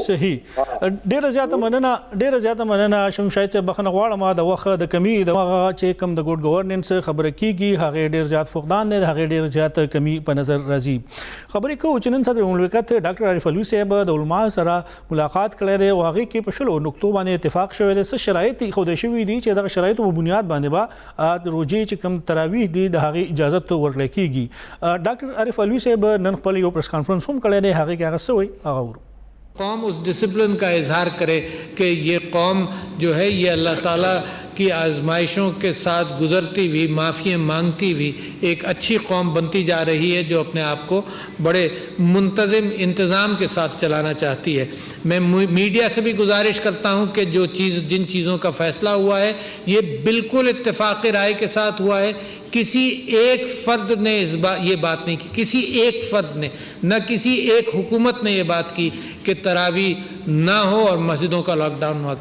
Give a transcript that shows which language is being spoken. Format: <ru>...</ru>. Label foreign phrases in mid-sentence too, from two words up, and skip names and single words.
<ps>صحیح ډیره زیاته مننه شمیم شاهد صاحب بخنه غواړم د وخت د کمی د هغه چې کم د ګډ گورننس خبره کیږي هغه ډیر زیات فقدان دی هغه ډیر زیات کمی په نظر راځي خبرې کوو چې نن صدر مملکت ډاکټر عارف علوي صاحب د علما سره ملاقات کړی دی او هغه کې په شلو نقطو باندې اتفاق شوی دی څه شرایط خوده شوی دي چې دغه شرایطو په بنیاد باندې با روزي چې کم تراویح دي د هغه اجازه ورکړل کیږي ډاکټر عارف علوي صاحب نن خپل یو پریس کانفرنس هم کړی دی</ps> <ur>قوم اس ڈسپلن کا اظہار کرے کہ یہ قوم جو ہے یہ اللہ تعالیٰ کی آزمائشوں کے ساتھ گزرتی ہوئی معافی مانگتی ہوئی ایک اچھی قوم بنتی جا رہی ہے جو اپنے آپ کو بڑے منتظم انتظام کے ساتھ چلانا چاہتی ہے میں میڈیا سے بھی گزارش کرتا ہوں کہ جن چیزوں کا فیصلہ ہوا ہے یہ بالکل اتفاق رائے کے ساتھ ہوا ہے کسی ایک فرد نے یہ بات نہیں کی کسی ایک فرد نے نہ کسی ایک حکومت نے یہ بات کی کہ تراویح نہ ہو اور مسجدوں کا لاک ڈاؤن ہوا.</ur>